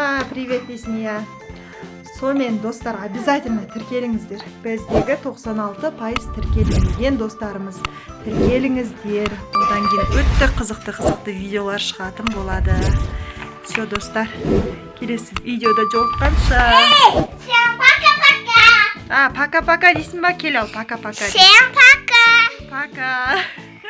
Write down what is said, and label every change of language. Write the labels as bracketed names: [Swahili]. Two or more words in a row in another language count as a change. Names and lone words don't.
[Kazakh] привет дейсің иә Сонымен достар, обязательно тіркеліңіздер. Біздегі 96% тіркелмеген достарымыз. Тіркеліңіздер. Одан кейін өтті қызықты видеолар шығатын болады. Все, достар. Келесі видеода жолыққанша. [Russian] Всем пока-пока. [Kazakh] Пока-пока дейсің ба? Кел ал, [Russian] пока-пока. Всем пока. Пока.